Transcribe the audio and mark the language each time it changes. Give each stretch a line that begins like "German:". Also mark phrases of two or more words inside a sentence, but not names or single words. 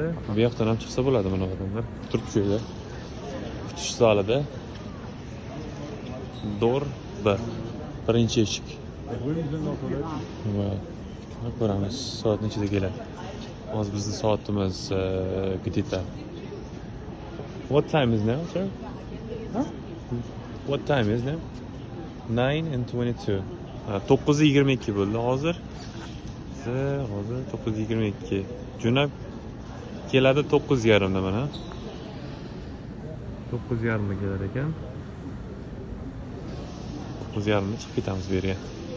Uzbek: Bu yoqdan ham chiqsa bo'ladi mana odamlar. Turib joyda. Kutish zalida. Door birinchi eshik. Va ko'ramiz soat nechida keladi. Hozir bizning soatimiz где-то.
English: What time is now, sir? Huh? What time is now? 9:22.
Uzbek: 9:22 bo'ldi hozir. Hozir 9:22. Jo'nab keladi 9:30 da mana. 9:30 da kelar ekan. 9:30 da chiqib ketamiz bu yerga.